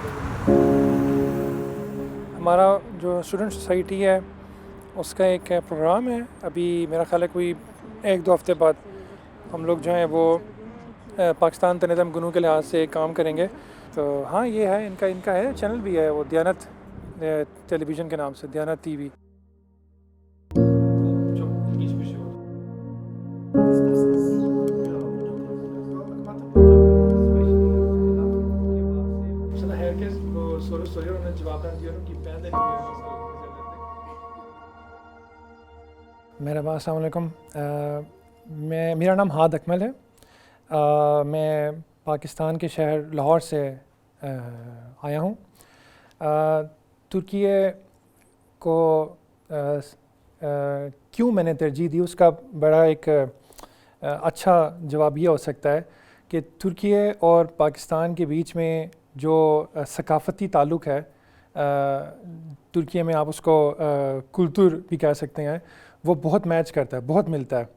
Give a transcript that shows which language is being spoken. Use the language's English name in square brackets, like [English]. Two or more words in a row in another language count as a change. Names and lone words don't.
[Urdu] ہمارا جو [English] student society [Urdu] ہے اس کا ایک پروگرام ہے، ابھی میرا خیال ہے کوئی 1-2 ہفتے بعد ہم لوگ جو ہیں وہ پاکستان تنظم گنو کے لحاظ سے کام کریں گے. تو ہاں، یہ ہے ان کا ہے چینل بھی ہے، وہ دیانت ٹیلی ویژن کے نام سے، دیانت ٹی وی. [Turkish] Sana herkes bu soru soruyor, ona cevaplar diyorum ki ben de Merhaba, [Urdu] السلام علیکم. میرا نام ہاد اکمل ہے. میں پاکستان کے شہر لاہور سے آیا ہوں. ترکی کو کیوں میں نے ترجیح دی، اس کا بڑا ایک اچھا جواب یہ ہو سکتا ہے کہ ترکی اور پاکستان کے بیچ میں جو ثقافتی تعلق ہے، ترکی میں آپ اس کو کلتور بھی کہہ سکتے ہیں، وہ بہت میچ کرتا ہے، بہت ملتا ہے.